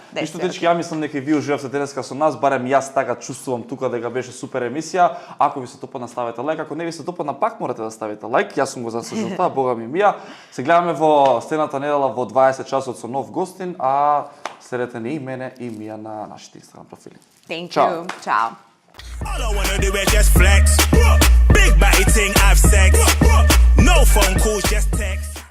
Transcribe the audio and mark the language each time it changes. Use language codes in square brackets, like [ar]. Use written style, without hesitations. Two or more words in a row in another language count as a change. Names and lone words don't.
[mk] Ништо дечки, ја мислам дека вие уживавте денеска со нас, барем јас така чувствувам тука дека беше супер емисија. Ако ви се допадна, ставете лајк, ако не ви се допадна, пак морате да ставите лајк. Јас сум го заслужил тоа, бога ми мија. Се гледаме во следната недела во 20 часот со нов гостин, а следете ни и мене и Мија на нашите Инстаграм профили. [en] Thank Ciao. you. Ciao. All I wanna do is just flex. Big body ting, have sex. No phone calls, just text.